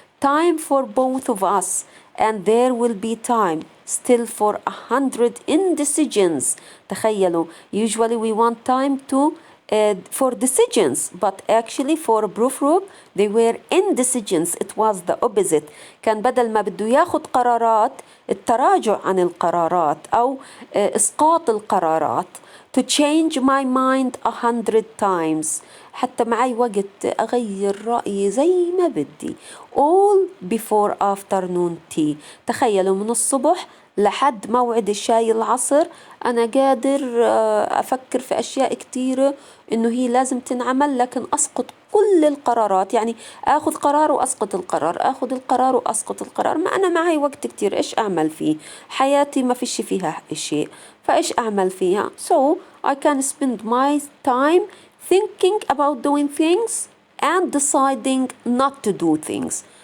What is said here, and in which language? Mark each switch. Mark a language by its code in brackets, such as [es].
[en] Time for both of us, and there will be time still for 100 indecisions. [ar] تخيلوا, [en] usually we want time to for decisions, but actually for Prufrok they were indecisions. It was the opposite. [ar] كان بدل ما بده ياخد قرارات التراجع عن القرارات أو إسقاط القرارات. [en] To change my mind 100 times. [ar] حتى معي وقت أغير رأيي زي ما بدي. [en] All before afternoon tea. [ar] تخيلوا من الصبح لحد موعد الشاي العصر أنا قادر أفكر في أشياء كتيرة إنه هي لازم تنعمل، لكن أسقط كل القرارات. يعني أخذ قرار وأسقط القرار، أخذ القرار وأسقط القرار. ما أنا معي وقت كتير، إيش أعمل فيه؟ حياتي ما فيش فيها شيء، فإيش أعمل فيها؟ [en] So I can spend my time thinking about doing things and deciding not to do things.